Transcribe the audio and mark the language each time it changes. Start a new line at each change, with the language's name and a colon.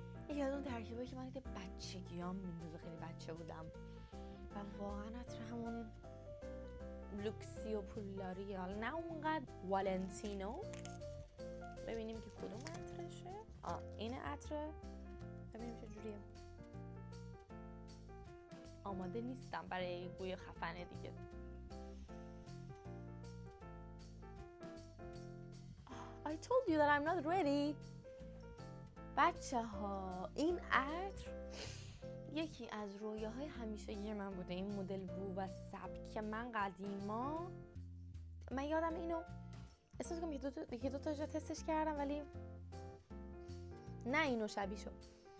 Persian: یکی از اون ترکیبایی که من دیگه بچگیام میندازه، خیلی بچه بودم و واقعا عطر همون لوکسی و پولداریه، حالا نه اونقدر والنتینو. ببینیم که کدوم عطرشه. این عطره، ببینیم چه جوریه. آماده نیستم برای بوی خفنه دیگه.
English: I told you that I'm not ready.
Persian: بچه ها، این عطر یکی از رویاهای همیشگی من بوده، این مدل بو و سبک که من قدیما، من یادم اینو احساس کنم یکی دو تا جا تستش کردم ولی نه اینو شبیه شد.